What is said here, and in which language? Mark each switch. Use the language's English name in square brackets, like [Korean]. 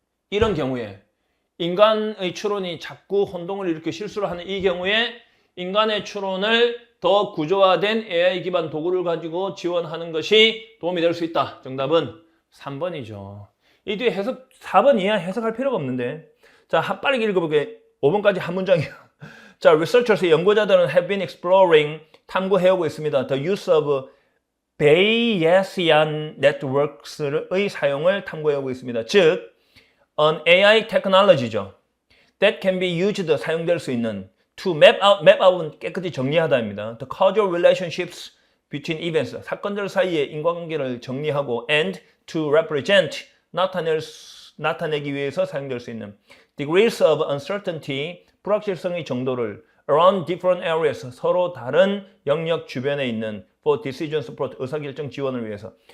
[Korean] 이런 경우에 인간의 추론이 자꾸 혼동을 일으켜 실수를 하는 이 경우에 인간의 추론을 더 구조화된 AI 기반 도구를 가지고 지원하는 것이 도움이 될 수 있다. 정답은 3번이죠. 이 뒤에 해석 4번 이하 해석할 필요가 없는데. 자, 빠르게 읽어볼게. 5번까지 한 문장이야. 자, [English] researchers [Korean] 연구자들은 [English] have been exploring [Korean] 탐구해오고 있습니다. [English] The use of Bayesian networks의 [Korean] 사용을 탐구해오고 있습니다. [English] 즉 an AI technology죠. that can be used [Korean] 사용될 수 있는 [English] to map out은 [Korean] 깨끗이 정리하다입니다. [English] The causal relationships between events [Korean] 사건들 사이의 인과관계를 정리하고 [English] and to represent [Korean] 나타내기 위해서 사용될 수 있는 [English] degrees of uncertainty [Korean] 불확실성의 정도를 [English] around different areas [Korean] 서로 다른 영역 주변에 있는 [English] for decision support [Korean] 의사결정 지원을 위해서